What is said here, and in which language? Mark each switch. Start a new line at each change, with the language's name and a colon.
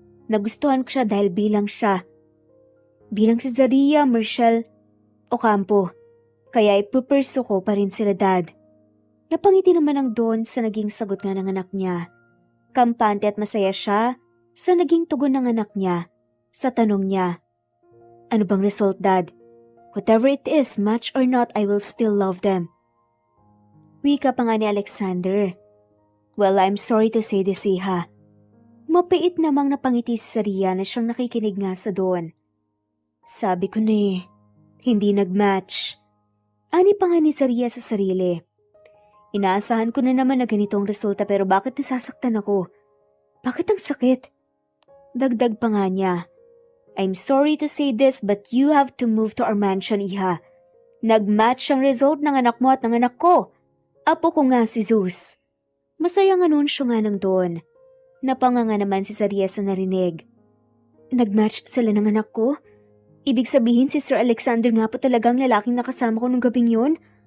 Filipino: Nagustuhan ko siya dahil bilang siya. Bilang si Zaria, Marshall, Ocampo. Kaya ipupursue ko pa rin sila, Dad. Napangiti naman ang Don sa naging sagot nga ng anak niya. Kampante at masaya siya sa naging tugon ng anak niya sa tanong niya. Ano bang result, Dad?
English: Whatever it is, match or not, I will still love them.
Filipino: Wika pa nga ni Alexander.
English: Well, I'm sorry to say this, iha.
Filipino: Mapait namang napangiti si Zaria na siyang nakikinig nga sa Don. Sabi ko na eh, Hindi nag-match. Ani pa nga ni Saria sa sarili. Inaasahan ko na naman na ganito ang resulta pero bakit nasasaktan ako? Bakit ang sakit? Dagdag pa nga niya.
English: I'm sorry to say this but you have to move to our mansion, Iha.
Filipino: Nag-match ang result ng anak mo at ng anak ko. Apo ko nga si Zeus. Masayang anunsyo nga nang doon. Napanganga naman si Saria sa narinig. Nag-match sila ng anak ko? Ibig sabihin si Sir Alexander nga po talagang lalaking nakasama ko nung gabing yun?